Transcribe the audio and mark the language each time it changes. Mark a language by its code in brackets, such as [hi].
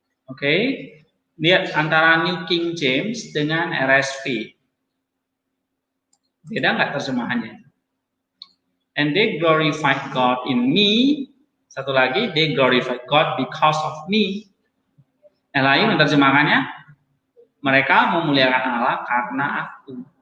[id] Oke, lihat antara New King James dengan RSV. Beda nggak terjemahannya? [en] And they glorified God in me. [id] Satu lagi, [en] they glorified God because of me. [id] Yang lain menerjemahkannya, mereka memuliakan Allah karena aku.